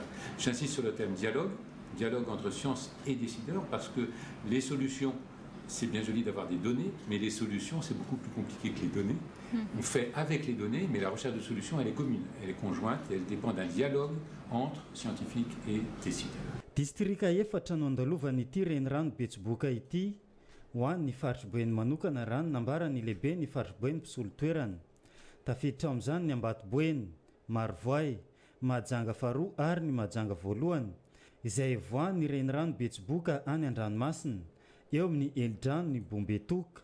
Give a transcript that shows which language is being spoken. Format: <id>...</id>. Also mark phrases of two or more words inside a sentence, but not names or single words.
<fr>J'insiste sur le terme dialogue entre sciences et décideurs, parce que les solutions, c'est bien joli d'avoir des données, mais les solutions, c'est beaucoup plus compliqué que les données. On fait avec les données, mais la recherche de solutions, elle est commune, elle est conjointe, et elle dépend d'un dialogue entre scientifiques et décideurs.</fr> <mg>Distrika efatra no andalovan'ity renirano Betsiboka ity ho an'ny Faritriboeny manokana rano nambarany lehibe ny Faritriboeny Pisoltoerana. Tafiditra amin'izany ny Ambatoboeny, Marivoay, Mahajanga faharoa ary ny Mahajanga voalohany izay voan'ny renirano Betsiboka any an-dranomasina eo amin'ny Eldrano ny Bombetoka.</mg>